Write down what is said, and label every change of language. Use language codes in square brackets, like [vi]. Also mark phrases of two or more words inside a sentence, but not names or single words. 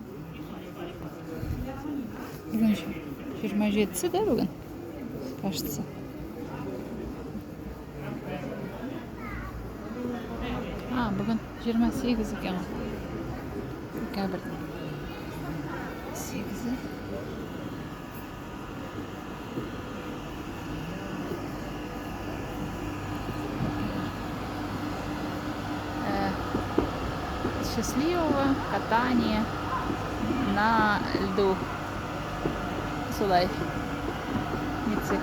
[kk] Бүгін 27-сі да бүгін? Кажется. Бүгін 28 екен. Декабрьдің 8-і. [ru] Счастливого катания на льду. [kk] Солай. Мицик.